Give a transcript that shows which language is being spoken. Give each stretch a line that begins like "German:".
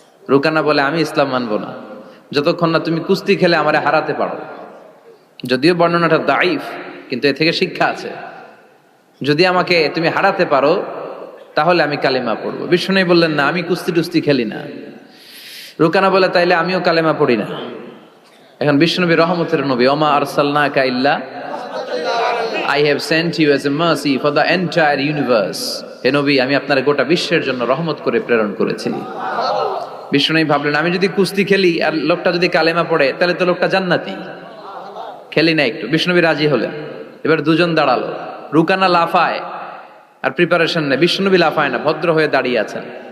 Bangla: রুকানা বলে, আমি ইসলাম মানবো না যতক্ষণ না তুমি কুস্তি খেলে আমারে হারাতে পারো। যদিও বর্ণনাটা দাইফ, কিন্তু এ থেকে শিক্ষা আছে। যদি আমাকে তুমি হারাতে পারো তাহলে আমি কালেমা পড়বো। বিশ্বনবী বললেন, না, আমি কুস্তি টুস্তি খেলি না। রুকানা বলে, তাইলে আমিও কালেমা পড়ি না। এখন বিশ্বনবী রহমতের নবী,
Arabic: ওমা আরসালনাকা ইল্লা
English: I have sent you as a mercy for the entire universe.
Bangla: হে নবী, আমি আপনার গোটা বিশ্বের জন্য রহমত করে প্রেরণ করেছি। বিশ্বনবী ভাবলেন, আমি যদি কুস্তি খেলি আর লোকটা যদি কালেমা পড়ে তাহলে তো লোকটা জান্নাতি, খেলি না একটু। বিশ্বনবী রাজি হলেন। এবার দুজন দাঁড়ালো, রুকানা লাফায় আর প্রিপারেশন নেয়, বিশ্বনবী লাফায় না, ভদ্র হয়ে দাঁড়িয়ে আছেন।